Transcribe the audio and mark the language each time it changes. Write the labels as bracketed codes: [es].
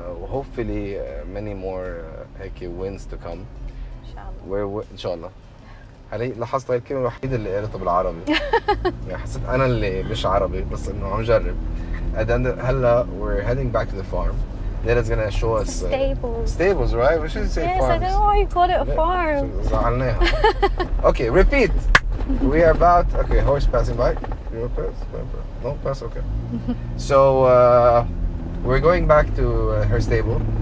[en] Hopefully many more هيك wins to come. [ar] إن شاء الله. هلا لاحظت هاي الكلمة الوحيدة اللي قريتها بالعربي. يعني حسيت أنا اللي مش عربي بس إنه عم جرب. هلا [en] we're heading back to the farm. Layla's gonna show us Stables. Stables, right? We should say Yes, farms. I don't know why you called it a farm. [ar] زعلناها. [en] Okay, repeat. We are about. Okay, horse passing by. You want to pass? No, pass. Okay. So we're going back to her stable.